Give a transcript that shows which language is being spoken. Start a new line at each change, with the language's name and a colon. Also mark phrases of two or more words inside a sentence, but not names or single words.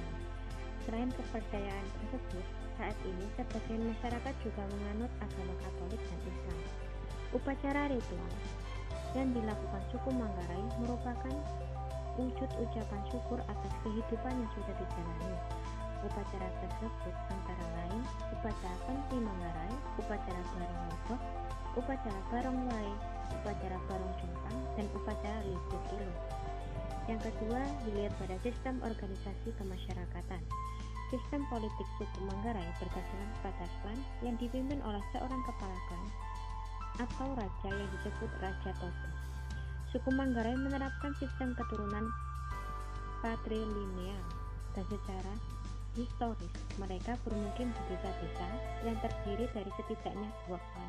Indonesian: Selain kepercayaan tersebut, saat ini sebagian masyarakat juga menganut agama Katolik dan Islam. Upacara ritual yang dilakukan suku Manggarai merupakan wujud ucapan syukur atas kehidupan yang sudah dijalani. Upacara tersebut antara lain upacara Penti Manggarai, upacara Barong Lodok, upacara Barong Wai, upacara Barong Jompang, dan upacara Libu Kilo. Yang kedua, dilihat pada sistem organisasi kemasyarakatan. Sistem politik suku Manggarai berdasarkan pada klan yang dipimpin oleh seorang kepala klan atau raja yang disebut Raja Toto. Suku Manggarai menerapkan sistem keturunan patrilineal dan secara historis mereka bermukim di desa-desa yang terdiri dari setidaknya 2 klan.